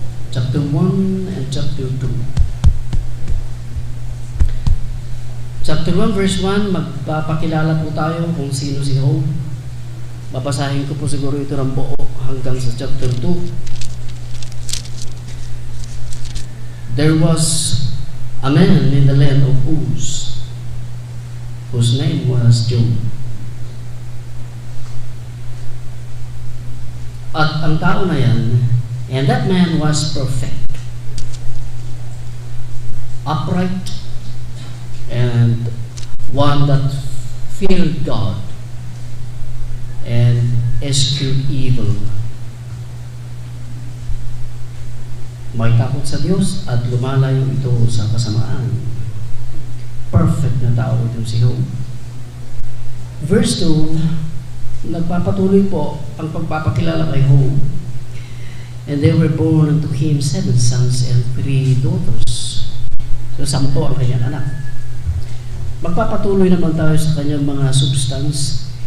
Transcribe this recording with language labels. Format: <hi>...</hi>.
<en>Chapter 1 and chapter 2.</en> <tl>Chapter 1 verse 1, magpapakilala po tayo kung sino si Job. Babasahin ko po siguro ito ng buo hanggang sa chapter 2.</tl> <en>There was a man in the land of Uz, whose name was Job.</en> <tl>At ang tao na yan,</tl> <en>and that man was perfect, upright, and one that feared God and eschewed evil.</en> <tl>May takot sa Diyos at lumalayo ito sa kasamaan. Perfect na tao itong si Job. Verse 2, nagpapatuloy po ang pagpapakilala kay Job.</tl> <en>And there were born unto him 7 sons and 3 daughters.</en> <tl>So 10 ang kanyang anak. Magpapatuloy naman tayo sa kanyang mga substance.</tl>